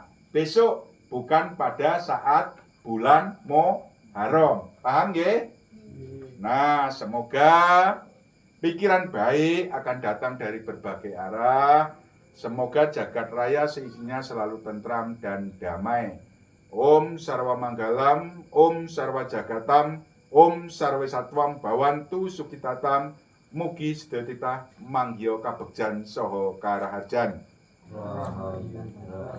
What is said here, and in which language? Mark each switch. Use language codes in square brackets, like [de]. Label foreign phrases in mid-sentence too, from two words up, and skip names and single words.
[id] Besok bukan pada saat bulan Muharram. Paham nggih? Nah, semoga pikiran baik akan datang dari berbagai arah. Semoga jagat raya seisinya selalu tentram dan damai. [sa] Om Sarwa Manggalam, Om Sarwa Jagatam, Om Sarwe Satwam Bawantu Sukitatam, [jv] Mugi Sedetita Manggyo Kabegjan Soho Karaharjan. Rahayu.